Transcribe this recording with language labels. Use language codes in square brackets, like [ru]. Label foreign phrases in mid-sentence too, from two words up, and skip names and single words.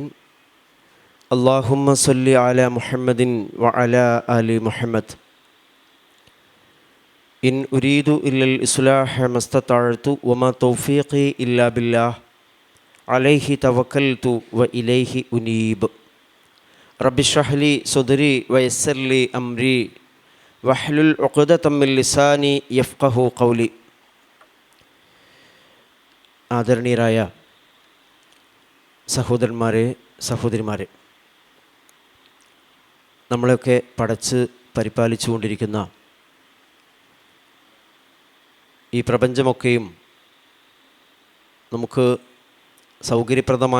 [ar] اللهم صل على محمد وعلى آل محمد. إن أريد إلا الإصلاح ما استطعت وما توفيقي إلا بالله عليه توكلت وإليه أنيب. رب اشرح لي صدري ويسر لي أمري واحلل عقدة من لساني يفقهوا قولي. [ml] ആദരണീയരായ സഹോദരന്മാരെ, സഹോദരിമാരെ, നമ്മളെയൊക്കെ പടച്ച് പരിപാലിച്ചു കൊണ്ടിരിക്കുന്ന ഈ പ്രപഞ്ചമൊക്കെയും നമുക്ക് സൗകര്യപ്രദമായ